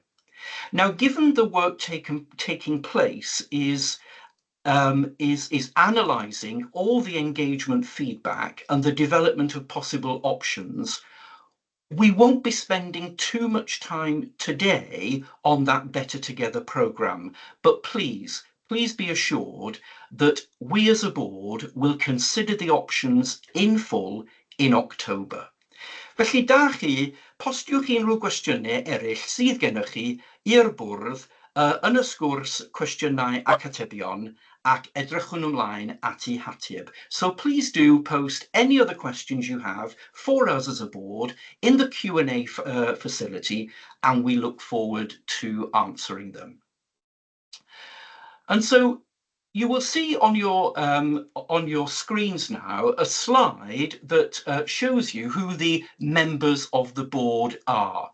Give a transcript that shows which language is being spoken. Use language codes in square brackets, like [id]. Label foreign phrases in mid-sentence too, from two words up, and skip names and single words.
[en] Now, given the work taking place is analysing all the engagement feedback and the development of possible options, we won't be spending too much time today on that Better Together programme, but please be assured that we as a board will consider the options in full in October. [cy] Felly da chi, postiwch unrhyw gwestiynau eraill sydd gennych chi i'r bwrdd yn y sgwrs cwestiynau ac atebion, ac edrychwn ymlaen at eu hateb. [en] So please do post any other questions you have for us as a board in the Q&A facility, and we look forward to answering them. And so you will see on your screens now a slide that shows you who the members of the board are.